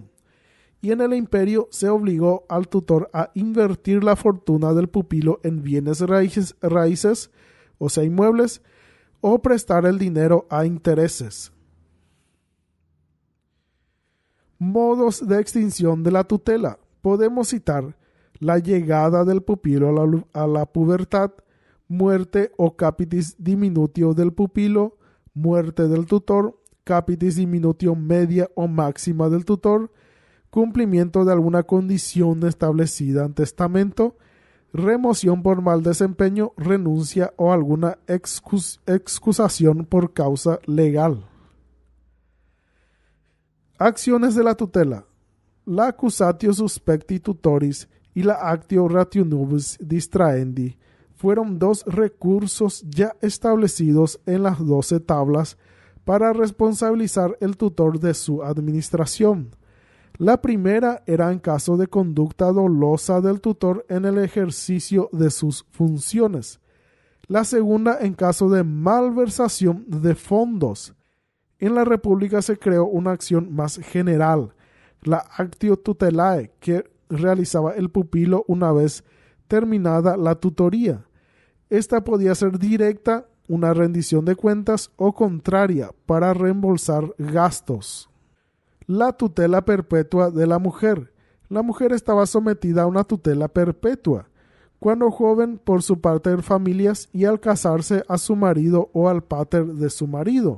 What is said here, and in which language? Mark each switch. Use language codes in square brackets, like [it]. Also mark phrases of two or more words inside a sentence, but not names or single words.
[es] Y en el imperio se obligó al tutor a invertir la fortuna del pupilo en bienes raíces, o sea, inmuebles, o prestar el dinero a intereses. Modos de extinción de la tutela. Podemos citar la llegada del pupilo a la pubertad, muerte o [la] capitis diminutio [es] del pupilo, muerte del tutor, [la] capitis diminutio [es] media o máxima del tutor, cumplimiento de alguna condición establecida en testamento, remoción por mal desempeño, renuncia o alguna excusación por causa legal. Acciones de la tutela. La [la] accusatio suspecti tutoris [es] y la [la] actio rationibus distraendi [es] fueron dos recursos ya establecidos en las 12 tablas para responsabilizar el tutor de su administración. La primera era en caso de conducta dolosa del tutor en el ejercicio de sus funciones. La segunda en caso de malversación de fondos. En la República se creó una acción más general, la [la] actio tutelae, [es] que realizaba el pupilo una vez terminada la tutoría. Esta podía ser directa, una rendición de cuentas, o contraria, para reembolsar gastos. La tutela perpetua de la mujer. La mujer estaba sometida a una tutela perpetua, cuando joven por su [la] pater familias [es] y al casarse a su marido o al pater de su marido.